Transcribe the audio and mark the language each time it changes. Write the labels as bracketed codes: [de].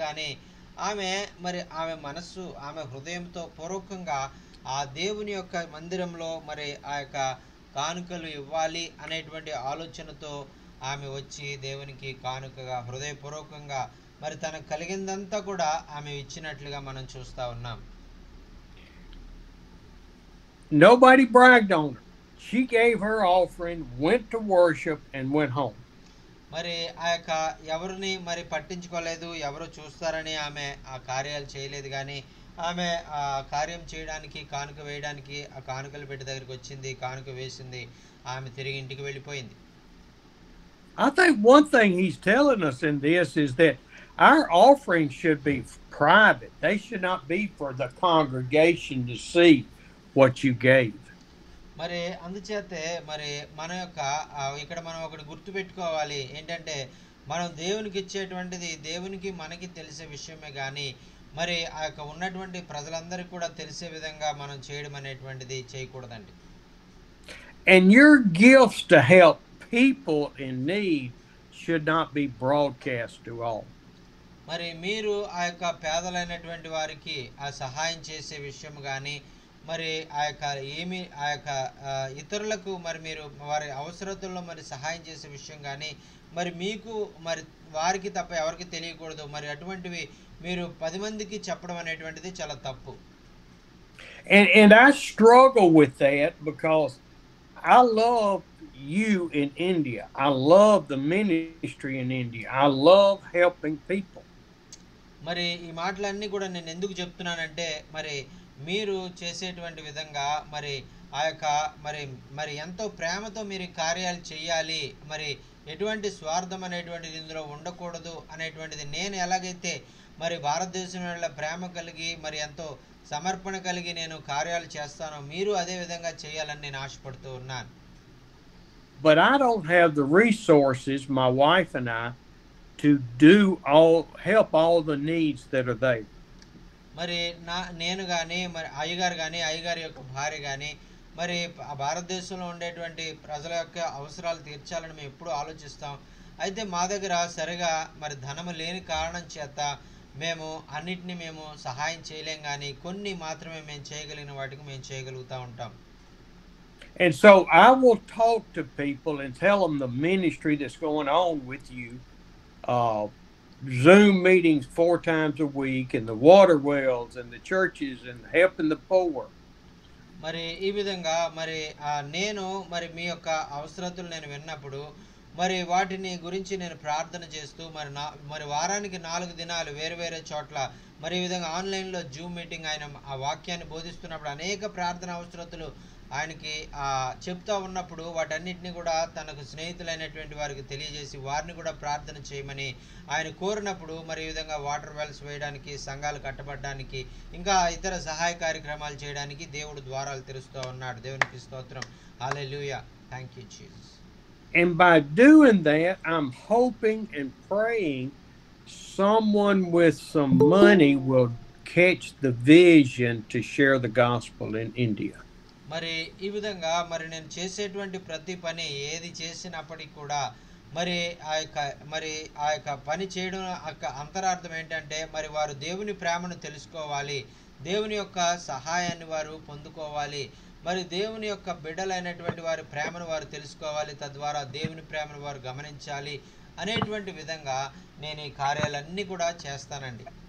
[te] కానీ ఆమె మనస్సు, ఆమె హృదయంతో పూర్వకంగా ఆ దేవుని యొక్క మందిరంలో మరి ఆ యొక్క కానుకలు ఇవ్వాలి అనేటువంటి ఆలోచనతో ఆమె వచ్చి దేవునికి కానుకగా హృదయపూర్వకంగా మరి తనకు కలిగిందంతా కూడా ఆమె ఇచ్చినట్లుగా మనం చూస్తూ ఉన్నాం. [en] Nobody bragged on her. She gave her offering, went to worship, and went home. [te] మరి ఆ యొక్క ఎవరిని మరి పట్టించుకోలేదు, ఎవరు చూస్తారని ఆమె ఆ కార్యాలు చేయలేదు. కానీ ఆమె ఆ కార్యం చేయడానికి, కానుక వేయడానికి ఆ కానుకల పెట్టి దగ్గరికి వచ్చింది, కానుక వేసింది, ఆమె తిరిగి ఇంటికి వెళ్ళిపోయింది. [en] I think one thing he's telling us in this is that our offerings should be private. They should not be for the congregation to see what you gave. [te] మరి అందుచేతే మరి మన యొక్క ఇక్కడ మనం ఒకటి గుర్తు పెట్టుకోవాలి ఏంటంటే, మనం దేవునికి ఇచ్చేటువంటిది దేవునికి మనకి తెలిసే విషయమే కానీ మరి ఆ యొక్క ఉన్నటువంటి ప్రజలందరికీ కూడా తెలిసే విధంగా మనం చేయడం అనేటువంటిది చేయకూడదండి. [en] And your gifts to help people in need should not be broadcast to all. [te] మరి మీరు ఆ యొక్క పేదలైనటువంటి వారికి ఆ సహాయం చేసే విషయం కానీ మరి ఆ యొక్క ఇతరులకు మరి మీరు వారి అవసరతల్లో మరి సహాయం చేసే విషయం కానీ మరి మీకు మరి వారికి తప్ప ఎవరికి తెలియకూడదు. మరి అటువంటివి మీరు 10 మందికి చెప్పడం అనేటువంటిది చాలా తప్పు. [en] And I struggle with that because I love you in India. I love the ministry in India. I love helping people. [te] మరి ఈ మాటలన్నీ కూడా నేను ఎందుకు చెప్తున్నానంటే, మరి మీరు చేసేటువంటి విధంగా మరి ఆ యొక్క మరి ఎంతో ప్రేమతో మీరు కార్యాలు చేయాలి, మరి ఎటువంటి స్వార్థం అనేటువంటిది ఇందులో ఉండకూడదు అనేటువంటిది నేను ఎలాగైతే మరి భారతదేశంలో ప్రేమ కలిగి మరి ఎంతో సమర్పణ కలిగి నేను కార్యాలు చేస్తానో మీరు అదే విధంగా చేయాలని నేను ఆశపడుతూ ఉన్నాను. [en] But I don't have the resources, my wife and I, to help all the needs that are there. [te] మరి నేను కానీ మరి అయ్యగారి యొక్క భార్య కానీ మరి భారతదేశంలో ఉండేటువంటి ప్రజల యొక్క అవసరాలు తీర్చాలని మేము ఎప్పుడూ ఆలోచిస్తాం. అయితే మా దగ్గర సరిగా మరి ధనము లేని కారణం చేత మేము అన్నిటినీ మేము సహాయం చేయలేం, కానీ కొన్ని మాత్రమే మేము చేయగలిగిన వాటికి మేము చేయగలుగుతూ ఉంటాం. [en] And so I will talk to people and tell them the ministry that's going on with you, Zoom meetings 4 times a week, and the water wells, and the churches, and helping the poor. [te] మరి ఈ విధంగా మరి నేను మరి మీ యొక్క అవసరతలు నేను విన్నప్పుడు మరి వాటిని గురించి నేను ప్రార్థన చేస్తూ మరి వారానికి 4 దినాలు వేరు వేరే చోట్ల మరి ఈ విధంగా ఆన్లైన్లో జూమ్ మీటింగ్ ఆయన ఆ వాక్యాన్ని బోధిస్తున్నప్పుడు అనేక ప్రార్థన అవసరతలు ఆయనకి చెప్తా ఉన్నప్పుడు వాటన్నిటిని కూడా తనకు స్నేహితులైనటువంటి వారికి తెలియజేసి వారిని కూడా ప్రార్థన చేయమని ఆయన కోరినప్పుడు మరి ఈ విధంగా వాటర్ వెల్స్ వేయడానికి, సంఘాలు కట్టబడడానికి, ఇంకా ఇతర సహాయ కార్యక్రమాలు చేయడానికి దేవుడు ద్వారాలు తెరుస్తూ ఉన్నాడు. దేవునికి స్తోత్రం. హల్లెలూయా. [en] Thank you Jesus. And by doing that, I'm hoping and praying someone with some money will catch the vision to share the gospel in India. [te] మరి ఈ విధంగా మరి నేను చేసేటువంటి ప్రతి పని ఏది చేసినప్పటికీ కూడా మరి ఆ యొక్క పని చేయడం అంతరార్థం ఏంటంటే మరి వారు దేవుని ప్రేమను తెలుసుకోవాలి, దేవుని యొక్క సహాయాన్ని వారు పొందుకోవాలి, మరి దేవుని యొక్క బిడ్డలైనటువంటి వారి ప్రేమను వారు తెలుసుకోవాలి, తద్వారా దేవుని ప్రేమను వారు గమనించాలి అనేటువంటి విధంగా నేను ఈ కార్యాలన్నీ కూడా చేస్తానండి.